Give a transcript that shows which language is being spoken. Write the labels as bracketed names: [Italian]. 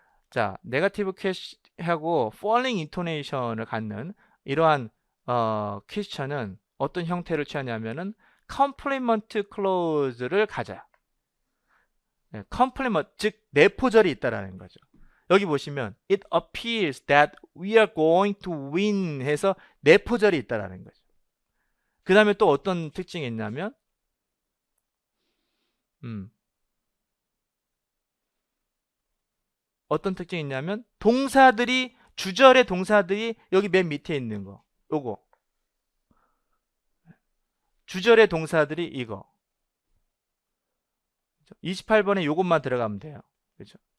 [Korean] 자, 네거티브 퀘스천하고 falling intonation을 갖는 이러한 퀘스천은 어떤 형태를 취하냐면은 complement clause를 가져요. complement, 즉 내포절이 있다라는 거죠. 여기 보시면 [English] it appears that we are going to win [Korean] 해서 내포절이 있다라는 거죠. 그 다음에 또 어떤 특징이 있냐면 어떤 특징이 있냐면 주절의 동사들이 여기 맨 밑에 있는 거 요거 주절의 동사들이 이거 28번에 요것만 들어가면 돼요. 그렇죠?